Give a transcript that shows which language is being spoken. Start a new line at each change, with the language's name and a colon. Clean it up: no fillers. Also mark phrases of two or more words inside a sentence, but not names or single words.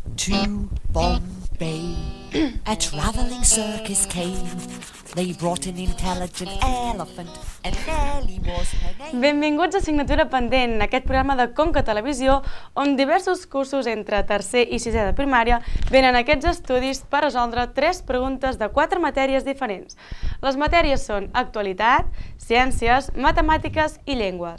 English: to Bombay, a travelling circus came. They brought an intelligent elephant and Nellie was her name.
Catalan: Benvinguts a Assignatura Pendent, aquest programa de Conca Televisió, on diversos cursos entre tercer i sisè de primària venen a aquests estudis per resoldre 3 preguntes de 4 matèries diferents. Les matèries són actualitat, ciències, matemàtiques i llengües.